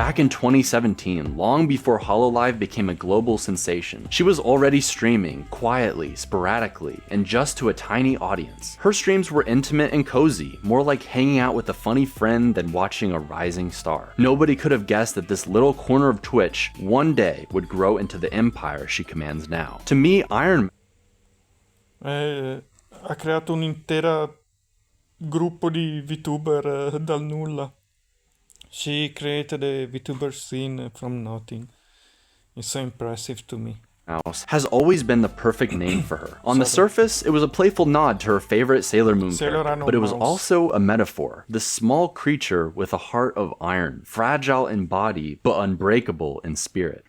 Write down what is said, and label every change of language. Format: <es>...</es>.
<en>Back in 2017, long before HoloLive became a global sensation, she was already streaming, quietly, sporadically, and just to a tiny audience. Her streams were intimate and cozy, more like hanging out with a funny friend than watching a rising star. Nobody could have guessed that this little corner of Twitch one day would grow into the empire she commands now. To me, Iron</en> <it>Ha creato un intero gruppo di VTuber dal nulla.</it> <en>She created a VTuber scene from nothing. It's so impressive to me. Mouse has always been the perfect name for her. On the surface, it was a playful nod to her favorite Sailor Moon character, but it was also a metaphor. This small creature with a heart of iron, fragile in body, but unbreakable in spirit.</en>